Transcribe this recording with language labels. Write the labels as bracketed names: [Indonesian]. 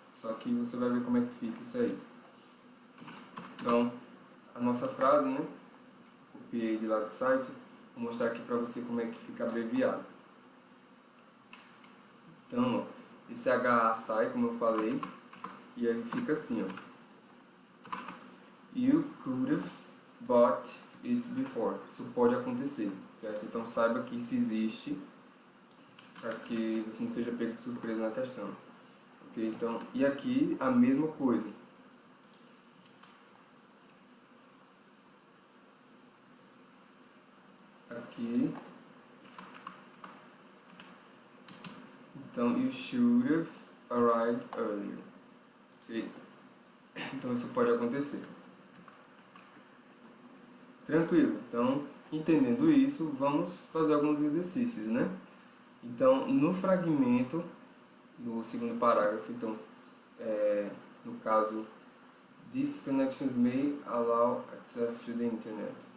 [Portuguese] Só que você vai ver como é que fica isso aí. Então, a nossa frase, né? Copiei de lá do site. Vou mostrar aqui para você como é que fica abreviado. Então, ó, esse HA sai, como eu falei, e aí fica assim, ó. [English] You could have bought it before. [Portuguese] Isso pode acontecer, certo? Então saiba que isso existe, para que você não seja pego de surpresa na questão. Ok? Então, e aqui a mesma coisa. Aqui. [English] Então, you should have arrived earlier. Ok? [Portuguese] Então isso pode acontecer. Tranquilo. Então, entendendo isso, vamos fazer alguns exercícios, né? Então, no fragmento, no segundo parágrafo, então, no caso, [English] these connections may allow access to the internet.